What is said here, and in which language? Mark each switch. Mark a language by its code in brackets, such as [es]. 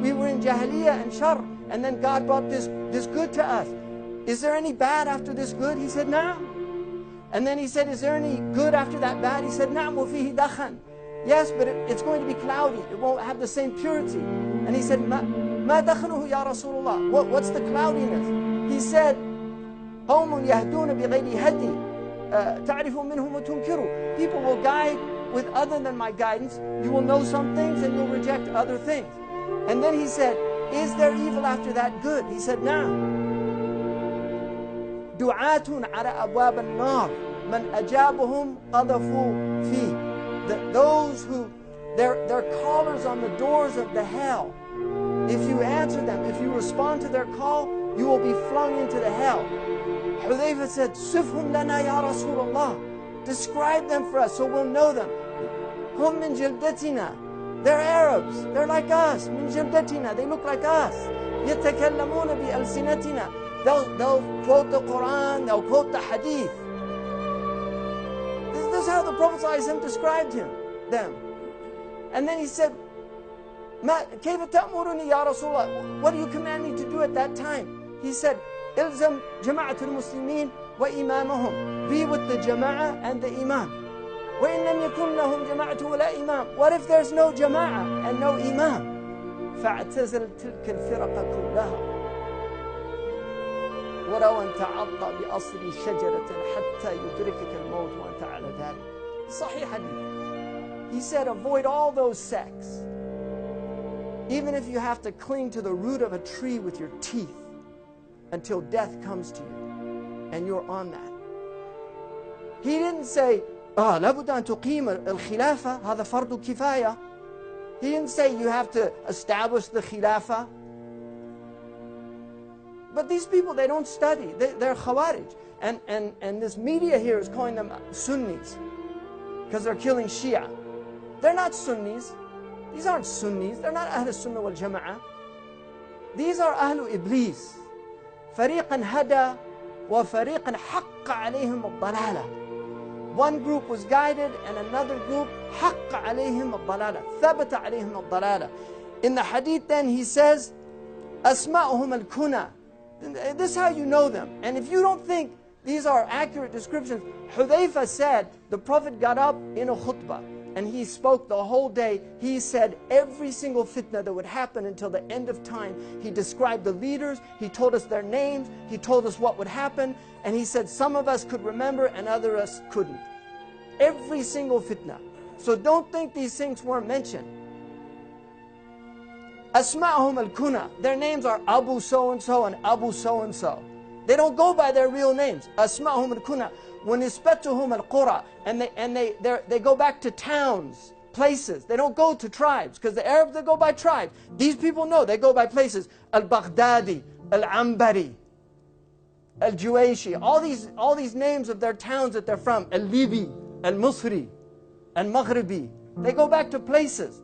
[en] We were in jahiliyyah and shar, and then God brought this good to us. Is there any bad after this good? He said, Na'am. And then he said, is there any good after that bad? He said, [ar] Na'am wa fihi dakhan. [en] Yes, but it's going to be cloudy. It won't have the same purity. And he said, [ar] Ma dakhanuhu ya Rasulullah. [en] What's the cloudiness? He said, [ar] قَوْمٌ يَهْدُونَ بِغَيْرِ هَدِي تَعْرِفُ مِنْهُمْ وَتُنْكِرُ. [en] People will guide with other than my guidance. You will know some things and you'll reject other things. And then he said, is there evil after that good? He said, Na'am. [ar] دعاة على أبواب النار من أجابهم قذفوا فيه. [en] Those who, they're callers on the doors of the hell. If you answer them, if you respond to their call, you will be flung into the hell. Hudayfa said, [ar] صفهم لنا يا رسول الله. [en] Describe them for us so we'll know them. [ar] هم من جلدتنا. [en] They're Arabs. They're like us. [ar] من جلدتنا. [en] They look like us. [ar] يتكلمون بألسنتنا. [en] They'll quote the Quran, they'll quote the Hadith. This is how the Prophet ﷺ described them. And then he said, [ar] كيف تأمرني يا رسول الله? [en] What do you command me to do at that time? He said, [ar] إلزم جماعة المسلمين وإمامهم. [en] Be with the jama'ah and the imam. [ar] وإن لم يكن لهم جماعة ولا إمام. [en] What if there's no jama'ah and no imam? [ar] فاعتزل تلك الفرق كلها. ولو أن تعضى بأصل شجرة حتى يدركك الموت وأنت على ذلك. [en] Sahih hadith. He said, avoid all those sects. Even if you have to cling to the root of a tree with your teeth until death comes to you and you're on that. He didn't say, [ar] لابد أن تقيم الخلافة هذا فرض كفاية. [en] He didn't say you have to establish the khilafah. But these people, they don't study. They're Khawarij. And this media here is calling them Sunnis because they're killing Shia. They're not Sunnis. These aren't Sunnis. They're not Ahl Sunnah wal Jama'ah. These are Ahlu Iblis. [ar] فريقا هدى وفريقا حق عليهم الضلالة. [en] One group was guided and another group [ar] حق عليهم الضلالة. ثبت عليهم الضلالة. [en] In the hadith then he says, [ar] أسماؤهم الكنى. [en] This is how you know them. And if you don't think these are accurate descriptions, Hudayfa said the Prophet got up in a khutbah and he spoke the whole day. He said every single fitna that would happen until the end of time. He described the leaders, he told us their names, he told us what would happen, and he said some of us could remember and others couldn't. Every single fitna. So don't think these things weren't mentioned. [ar] أسماءهم الكنى. [en] Their names are Abu so-and-so and Abu so-and-so. They don't go by their real names. [ar] أسماءهم الكنى ونسبتهم القرى. [en] And they go back to towns, places. They don't go to tribes, because the Arabs, they go by tribes. These people know, they go by places. Al-Baghdadi, Al-Ambari, Al-Juwayshi, all these names of their towns that they're from. Al-Libi, Al-Musri, Al-Maghribi. They go back to places.